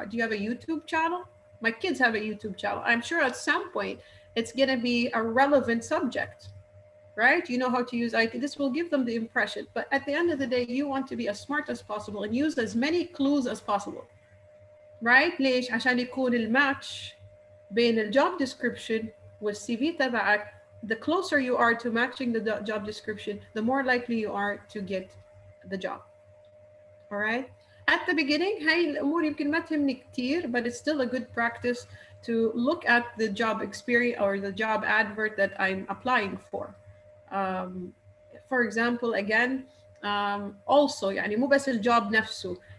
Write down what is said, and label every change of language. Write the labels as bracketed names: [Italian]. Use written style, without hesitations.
[English] Do you have a YouTube channel? My kids have a YouTube channel. I'm sure at some point it's going to be a relevant subject, right? You know how to use IT. This will give them the impression. But at the end of the day, you want to be as smart as possible and use as many clues as possible, right? [Arabic] ليش؟ عشان يكون الماتش بين الجوب description والسي في تبعك. [English] The closer you are to matching the job description, the more likely you are to get the job. All right. At the beginning, [Arabic] هاي الأمور يمكن ما تهمني كتير, [English] but it's still a good practice to look at the job experience or the job advert that I'm applying for. For example, again, also [Arabic] يعني مو بس الجوب نفسه.